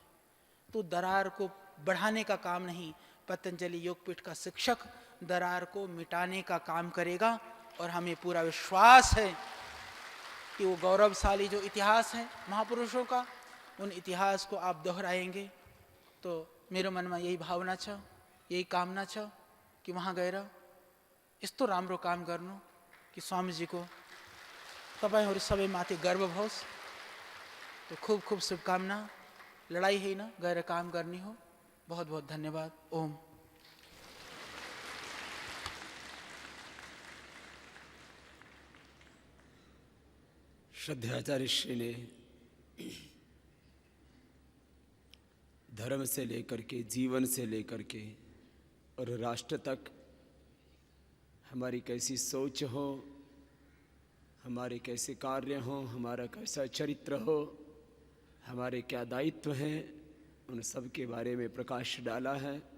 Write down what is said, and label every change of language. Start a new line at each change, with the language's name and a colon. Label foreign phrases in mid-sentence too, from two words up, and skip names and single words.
Hindi: तो दरार को बढ़ाने का काम नहीं, पतंजलि योगपीठ का शिक्षक दरार को मिटाने का काम करेगा। और हमें पूरा विश्वास है कि वो गौरवशाली जो इतिहास है महापुरुषों का, उन इतिहास को आप दोहराएंगे। तो मेरे मन में यही भावना
Nepali: छ, यही कामना छ कि वहाँ गएर यस्तो राम्रो काम गर्नु कि स्वामीजीको तपाईहरू सबै माथि गर्व होस्।
Hindi: तो खूब खूब शुभकामना। लड़ाई है ना, गएर काम करनी हो। बहुत बहुत धन्यवाद। ओम। श्रद्धाचार्य श्री ने धर्म से लेकर के, जीवन से लेकर के और राष्ट्र तक हमारी कैसी सोच हो, हमारे कैसे कार्य हो, हमारा कैसा चरित्र हो, हमारे क्या दायित्व हैं, उन सब के बारे में प्रकाश डाला है।